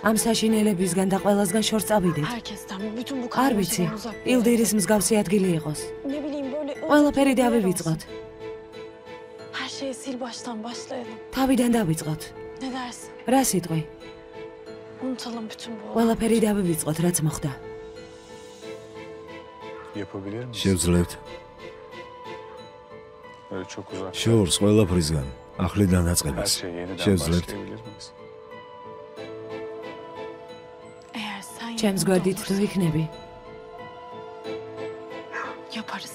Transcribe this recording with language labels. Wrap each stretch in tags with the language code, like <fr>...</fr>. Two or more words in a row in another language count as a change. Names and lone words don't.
<ka>ამ საშინელებისგან და ყველასგან შორს წავიდეთ.</ka> <tr>Herkesten, bütün bu</tr> <ka>არ ვიცი,</ka> <tr>karmaşadan uzak bir yere.</tr> <ka>ილდირის მსგავსი ადგილი იყოს.</ka> <tr>Ne bileyim böyle</tr> <ka>ყველაფერი</ka> <tr>uzak bir yer</tr> <ka>დავივიწყოთ.</ka> <tr>olsun. Her şeyi sil baştan başlayalım.</tr> <ka>თავიდან დავიწყოთ.</ka> <tr>Ne dersin?</tr> <ka>რა სიტყვი?</ka> <tr>Unutalım bütün bu olayı.</tr> <ka>ყველაფერი დავივიწყოთ, რაც მოხდა.</ka> <tr>Yapabilir miyiz?</tr> <ka>შევძლებთ.</ka> <tr>Böyle çok uzak.</tr> <ka>შორს ყველაფრისგან, ახლიდან</ka> <tr>Her</tr> <ka>დაწყებას.</ka> <tr>şey yeniden</tr> <ka>შევძლებთ.</ka> <tr>başlayabilir miyiz? Eğer sen</tr> <ka>ჩემს</ka> <tr>yanımda</tr> <ka>გვერდით თუ</ka> <tr>olursan</tr> <ka>იქნები,</ka> <tr>yaparız.</tr>